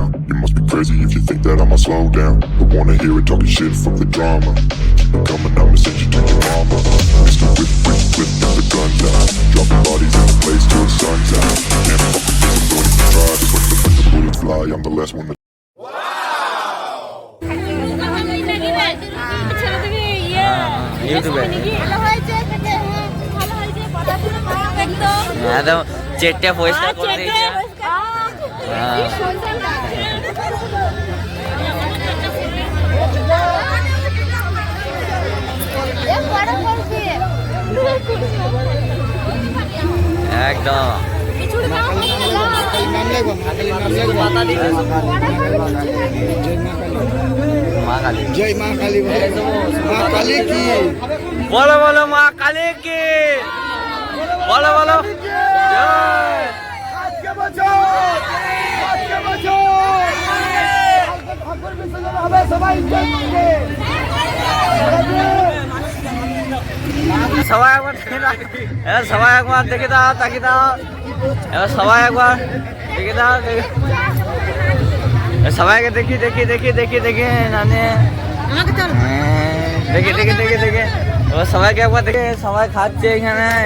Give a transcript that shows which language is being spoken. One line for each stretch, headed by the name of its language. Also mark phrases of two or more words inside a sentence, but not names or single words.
English: You must be crazy if you think that I'ma slow down. Don't wanna hear it talking shit, fuck the drama. Keep it coming, I'ma send you to your mama. Mr. Whip, get the guns out. Dropping bodies in the place till the sun's out. Can't fuck with this, I'm going to try. Just like the bullets fly, I'm the last one to
Bangla: একদম চেটটা পরিষ্কার করে দিয়েছে। একদম
Hindi: जय माँ काली, माँ काली की
Bangla: বলো বলো মা কালী কি, বলো বলো জয়। সবাই একবার দেখে দাও, এবার সবাই একবার দেখে দাও, তাকিয়ে দাও, এবার সবাই একবার দেখে দাও, সবাইকে দেখি দেখি দেখি দেখি দেখি নানে দেখে দেখে দেখে দেখে এবার সবাইকে একবার দেখে, সবাই খাচ্ছে এখানে।